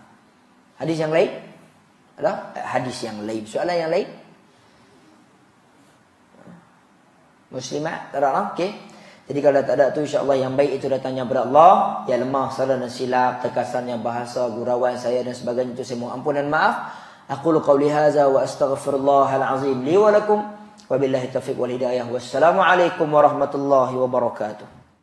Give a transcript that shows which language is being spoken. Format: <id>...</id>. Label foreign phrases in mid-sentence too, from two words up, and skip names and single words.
<ms>Hadis yang lain? Ada? Hadis yang lain. Soalan yang lain? Muslimat? Tak ada? Okey. Jadi kalau tak ada tu, insya-Allah yang baik itu datangnya daripada Allah. Yang lemah, salah dan silap, terkasannya bahasa, gurauan saya dan sebagainya, itu saya mohon ampun dan maaf.</ms> <ar>أقول قولي هذا وأستغفر الله العظيم لي ولكم. وبالله التوفيق والهداية. والسلام عليكم ورحمة الله وبركاته.</ar>